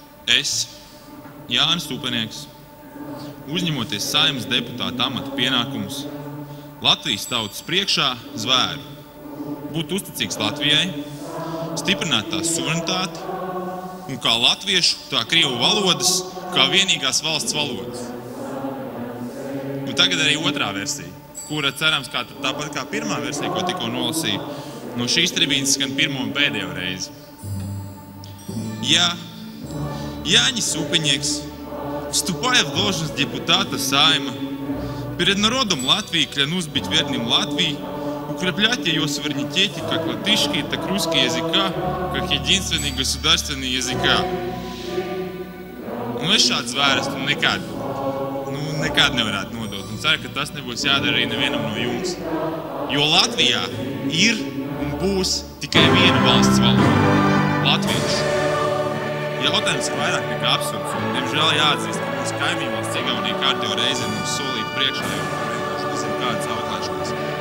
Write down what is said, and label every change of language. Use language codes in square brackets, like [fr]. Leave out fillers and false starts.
[lv] Es, Jānis Tupenieks, uzņemoties Saeimas deputāta amata pienākumus, Latvijas tautas priekšā zvēru būt uzticīgs Latvijai, stiprināt tās suverenitāti un kā latviešu, tā krievu valodas, kā vienīgās valsts valodas. Un tagad arī otrā versija, kura cerams, tāpat kā pirmā versija, ko tikko nolasīju, no šīs tribīnes skan pirmo un pēdējo reizi. [ru] Я, Янис Тупениекс, вступая в должность депутата Сайма, перед народом Латвии клянусь быть верным Латвии, укреплять ее суверенитете как латышский, так и русский языка, как единственный государственный языка. [lv] Es šāds zvērstu nekad nevarētu nodot, un ceru, ka tas nebūs jādara arī nevienam no jums. Jo Latvijā ir un būs tikai viena valsts valoda – latviešu. Jautājums ir vairāk nekā absurds, un diemžēl jāatzīst, ka mūsu kaimiņvalsts Igaunija kārtējo reizi ir mums solīta priekšā, jo vienkārši nezinu kādas auklēšanas.